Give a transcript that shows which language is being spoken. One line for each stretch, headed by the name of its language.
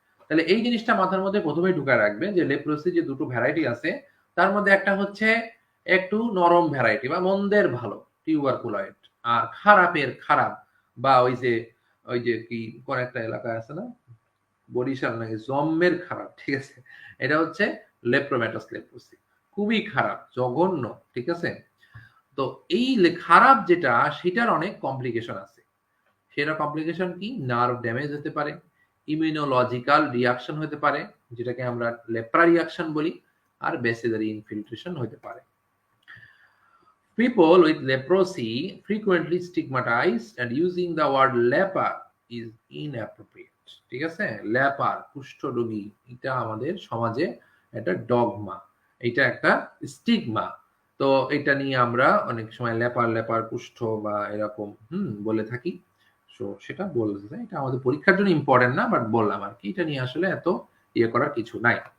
Bangla: তাহলে এই জিনিসটা মাথার মধ্যে প্রথমেই ঢুকায় রাখবেন যে লেপ্রোসি যে দুটো ভ্যারাইটি আছে, তার মধ্যে একটা হচ্ছে একটু নরম ভ্যারাইটি বা মন্দের ভালো টিউবারকুলয়েড, আর খারাপের খারাপ বা ওই যে কি কোন একটা এলাকায় আছে না, বরিশাল নাকি জম্মের খারাপ, ঠিক আছে, এটা হচ্ছে লেপ্রোম্যাটাস লেপ্রোসি, খুবই খারাপ, জঘন্য, ঠিক আছে। তো এই খারাপ যেটা, সেটার অনেক কমপ্লিকেশন আছে। সেটা কমপ্লিকেশন কি, নার্ভ ড্যামেজ হতে পারে, ইমিউনোলজিক্যাল রিয়াকশন হতে পারে, যেটাকে আমরা লেপ্রা রিয়াকশন বলি, আর ব্যাসিলারি ইনফিল্ট্রেশন হতে পারে।
English: People with leprosy frequently stigmatized and using the word leper is inappropriate.
Bangla: ঠিক আছে, লেপার কুষ্ঠরোগী, এটা আমাদের সমাজে একটা ডগমা, এটা একটা স্টিগমা। তো এটা নিয়ে আমরা অনেক সময় লেপার লেপার কুষ্ঠ বা এরকম বলে থাকি। সো সেটা বলতে, এটা আমাদের পরীক্ষার জন্য ইম্পর্টেন্ট না, বাট বললাম আর কি, এটা নিয়ে আসলে এত ইয়ে করার কিছু নাই।